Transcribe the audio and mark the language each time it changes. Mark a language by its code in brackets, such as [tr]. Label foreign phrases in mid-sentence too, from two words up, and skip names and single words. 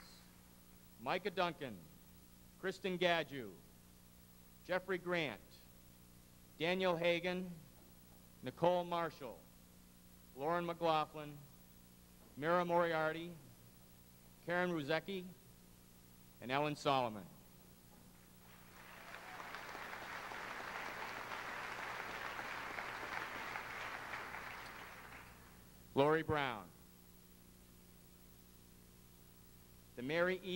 [en] Micah Duncan. Kristen Gadju. Jeffrey Grant. Daniel Hagan. Nicole Marshall. Lauren McLaughlin. Mira Moriarty. Karen Ruzecki. And Ellen Solomon. Lori Brown. The Mary E.